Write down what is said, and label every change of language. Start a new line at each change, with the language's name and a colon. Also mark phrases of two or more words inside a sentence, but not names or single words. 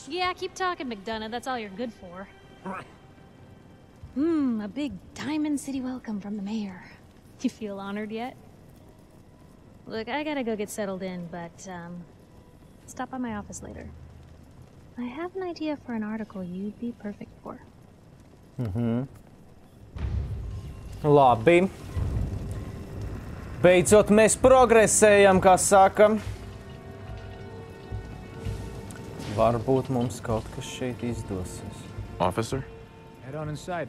English: Yeah, keep talking, McDonough. That's all you're good for. A big Diamond City welcome from the mayor. You feel honored yet? Look, I gotta go get settled in, but, stop by my office later. I have an idea for an article you'd be perfect for.
Latvian: Labi. Beidzot mēs progresējam, kā saka. Varbūt mums kaut kas šeit izdosies.
English: Officer? Head on inside.